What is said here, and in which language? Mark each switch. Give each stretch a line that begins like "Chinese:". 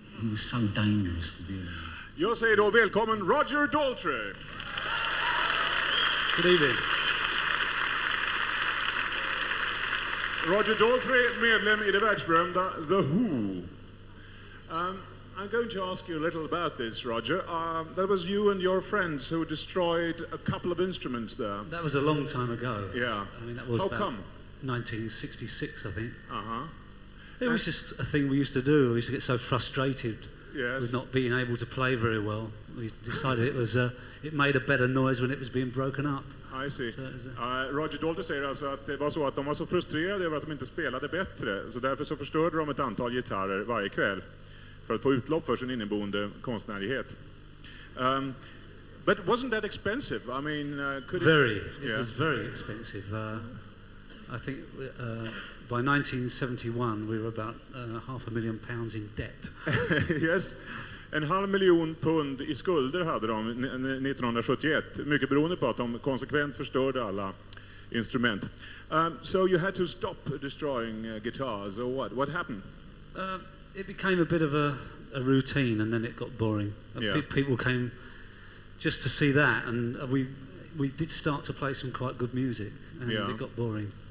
English: was so dangerous to be around.
Swedish: Jag säger då välkommen Roger Daltrey.
English: Good evening.
Swedish: Roger Daltrey, medlem i det världsberömda The Who.
English: I'm going to ask you a little about this, Roger. That was you and your friends who destroyed a couple of instruments there. That was a long time ago. Yeah. I mean, that was How about come? 1966, I think. Uh-huh. It was just a thing we used to do. We used to get so frustrated Yes. with not being able to play very well. We decided it made a better noise when it was being broken up. I see. So it was
Swedish: Roger Daltrey säger alltså att det var så att de var så frustrerade över att de inte spelade bättre. Så därför så förstörde de ett antal gitarrer varje kväll för att få utlopp för sin inneboende konstnärlighet.
English: But wasn't that expensive? I mean, could very. Yeah. It was very expensive. I think by 1971 we were about £500,000 in debt.
Swedish: Yes. 500 000 pund i skulder hade de 1971. Mycket beroende på att de konsekvent förstörde alla instrument.
English: So you had to stop destroying guitars, or what? What happened? It became a bit of a routine, and then it got boring. Yeah. People came just to see that, and we did start to play some quite good music, and Yeah. it got boring.